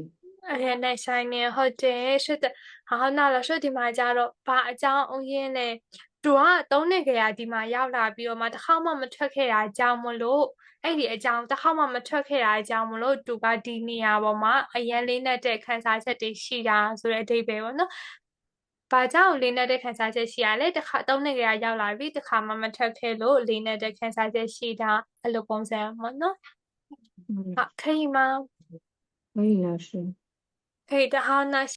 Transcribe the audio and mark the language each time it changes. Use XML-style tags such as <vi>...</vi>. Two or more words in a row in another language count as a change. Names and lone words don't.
<zh>而且那3年</zh> <my>ဟုတ်တယ်</my> <zh>是的好那老師</zh> <my>ဒီမှာကြတော့ဘာအကြောင်းအရင်းလဲသူက3နှစ်ခရာဒီမှာရောက်လာပြီးတော့မှတစ်ခါမှမထွက်ခဲ့တာအကြောင်းမလို့အဲ့ဒီအကြောင်းတစ်ခါမှမထွက်ခဲ့တာအကြောင်းမလို့သူကဒီနေရာပေါ်မှာအရင်လေးနဲ့တဲ့ခံစားချက်တွေရှိတာဆိုတဲ့အဓိပ္ပာယ်ပေါ့နော်ဘာကြောင့်လေးနဲ့တဲ့ခံစားချက်ရှိရလဲတစ်ခါ3နှစ်ခရာရောက်လာပြီးတစ်ခါမှမထွက်ခဲ့လို့လေးနဲ့တဲ့ခံစားချက်ရှိတာအဲ့လိုပုံစံပေါ့နော်</my> <zh>好可以吗可以老师可以的好那</zh>